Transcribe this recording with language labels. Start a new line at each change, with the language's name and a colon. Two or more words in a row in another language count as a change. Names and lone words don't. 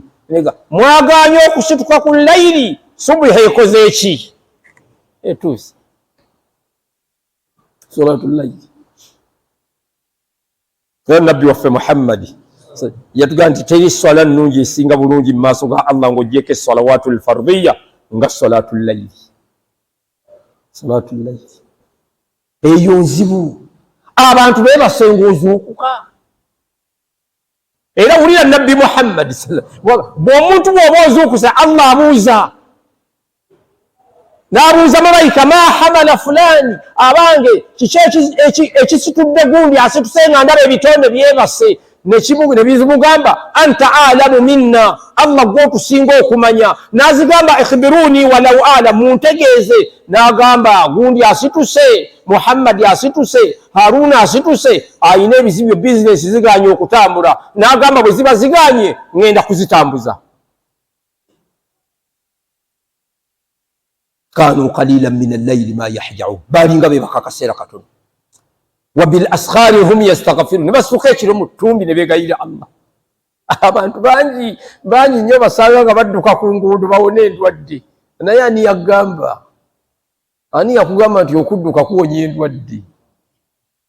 Ganda: Nega mwagaanye okusituka ku layiri, subuhi ekoze eki? Etuuse
Arabic: صلاة الليل.
Ganda: Nabbi waffe Muhammad yatugamba nti teri swala nnungi esinga bulungi mu maaso ga Allah ng'oggyeko
Arabic: الصلوات الفرضية
Ganda: nga
Arabic: صلاة الليل. صلاة الليل
Ganda: eyo nzibu, abantu beebasenga ozuukuka. Era wulira Nabbi Muhammad bw'omuntu bw'oba ozuukusa, Allah abuuza, n'abuuza malayika
Arabic: ما حمل فلان,
Ganda: abange kiki ekisitudde gundi asituse nga ndaba ebitonde byebase. Ne bizimugamba
Arabic: أنت أعلم منا,
Ganda: Allah gw'otusinga okumanya. N'azigamba
Arabic: أخبروني ولو أعلم,
Ganda: muntegeeze. N'agamba gundi asituse, Muhammad asituse, Haruna asituse, ayina ebizibu bizinesi ziganye okutambula. N'agamba bwe ziba ziganye ngenda kuzitambuza.
Arabic: كانوا قليلا من الليل ما يهجعون,
Ganda: balinga bebaka akaseera katono.
Arabic: وبالأسحار هم يستغفرون,
Ganda: ne basuka ekiro mu ttumbi ne beegayirira Allah. Abantu bangi nnyo basanga nga badduka ku nguudo bawone endwadde. Naye ani yagamba? Ani yakugamba nti okudduka kuwonya endwadde?